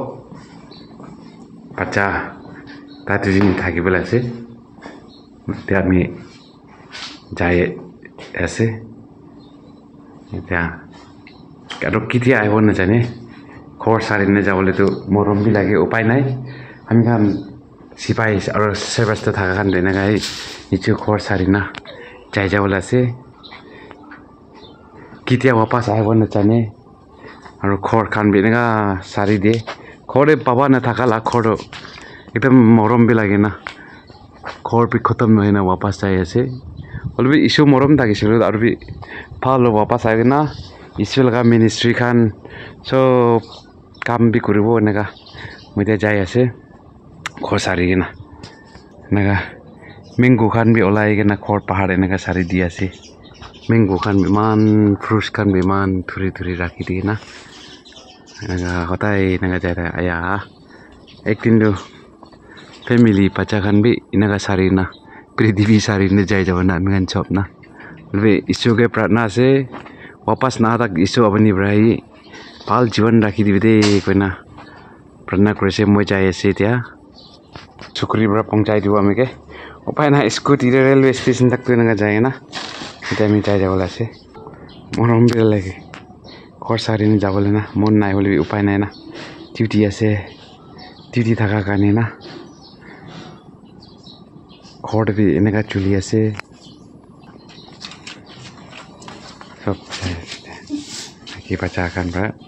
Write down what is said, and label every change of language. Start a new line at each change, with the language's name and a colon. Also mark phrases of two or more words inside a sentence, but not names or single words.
Naga Pidgin: pacha ta tujin thaki bela ase te ami jai ase ete karo kitia ai wona jane khor sari ne jabole to morom bi lage upai nai ami kan sipai aro service ta thaka kan de na gai nichu khor sari na jai jawala se kitia wapas ai wona chane aro khor khan bi na sari de khore baba na thaka la khor ekdam morom bi lage na khor bi khatam noi na wapas jai ase olbi isu morom thaki silu aro bi phalo wapas ai na isu laga ministry khan so kam bi kuribo naga muite jai ase khor sari gina naga mango khan bi olai gina khor pahar naga sari di ase mango khan bi man fruits khan bi man thuri rakhi di na naga hotai naga jara aya ekdin do family pacha khan bi inaga sari na prithivi sari ne jai jabana mingan chop na lbe isu ke pratna se wapas na tak isu abani brai pal jiwan rakhi dibe de koina pratna krise moi jai ase tia chukri bra pongchai diwa amike upai na scooty
English: railway station
Naga Pidgin: tak tu na jai na ita mi jai jawala se morom bi lage khor sari ni jabole na mon nai hole upai nai na duty ase duty thaka kane na khor bi enega chuli ase sob ki pacha kan bra